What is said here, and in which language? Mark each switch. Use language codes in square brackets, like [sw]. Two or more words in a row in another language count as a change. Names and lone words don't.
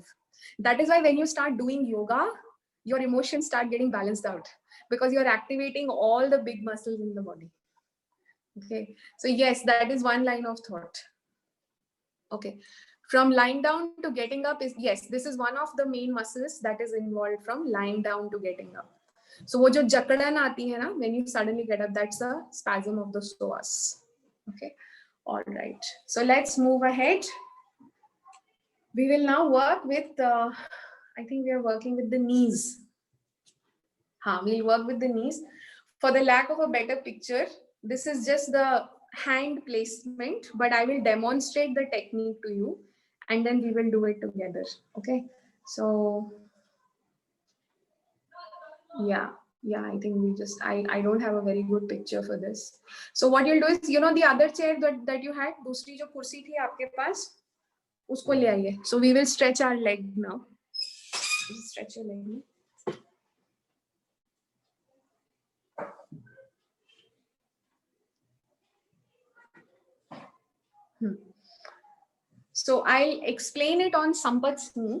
[en] That is why when you start doing yoga, your emotions start getting balanced out because you're activating all the big muscles in the body. Okay, so yes, that is one line of thought. Okay, from lying down to getting up is, yes, this is one of the main muscles that is involved from lying down to getting up. [hi] सो वो जो जकड़न आती है ना, [en] when you suddenly get up, that's a spasm of the psoas. Okay, all right. So let's move ahead. We will now work with, I think we are working with the knees. We'll work with the knees. For the lack of a better picture, this is just the hand placement, but I will demonstrate the technique to you and then we will do it together. Okay, so yeah, I think we just, I don't have a very good picture for this. So what you'll do is, you know, the other chair that you had, [hi] दूसरी जो कुर्सी थी आपके पास, उसको ले आइए. [en] So we will stretch our leg now. Stretch your leg. So I'll explain it on Sampat's knee.